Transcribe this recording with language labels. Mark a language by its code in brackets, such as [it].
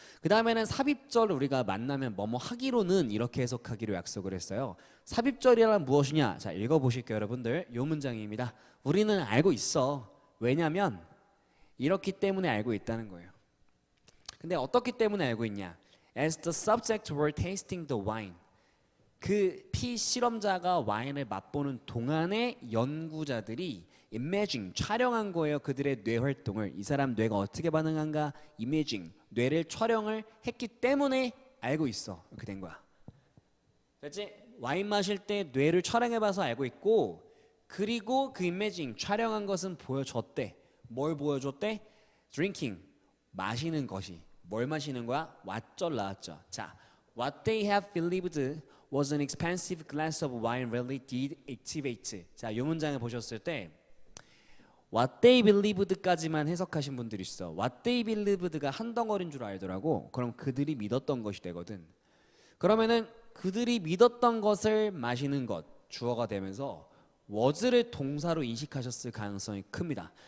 [ko] 그 다음에는 삽입절 우리가 만나면 뭐뭐 하기로는 이렇게 해석하기로 약속을 했어요. 삽입절이란 무엇이냐? 자, 읽어보실게요, 여러분들. 요 문장입니다. 우리는 알고 있어. 왜냐면 이렇기 때문에 알고 있다는 거예요. 근데 어떻기 때문에 알고 있냐? [en] As the subjects were tasting the wine. [ko] 그 피실험자가 와인을 맛보는 동안에 연구자들이 imaging, 촬영한 거예요. 그들의 뇌 활동을. 이 사람 뇌가 어떻게 반응한가? imaging, 뇌를 촬영을 했기 때문에 알고 있어. 이렇게 된 거야. 됐지? 와인 마실 때 뇌를 촬영해봐서 알고 있고, 그리고 그 imaging, 촬영한 것은 보여줬대. 뭘 보여줬대? drinking, 마시는 것이. 뭘 마시는 거야? 왓절 나왔죠. [en] 자, what they have believed was an expensive glass of wine really did activate. [ko] 자, 이 문장을 보셨을 때 what they believed 까지만 해석하신 분들이 있어. what they believed 가 한 덩어리인 줄 알더라고. 그럼 그들이 믿었던 것이 되거든. 그러면은 그들이 믿었던 것을 마시는 것, 주어가 되면서 was를 동사로 인식하셨을 가능성이 큽니다.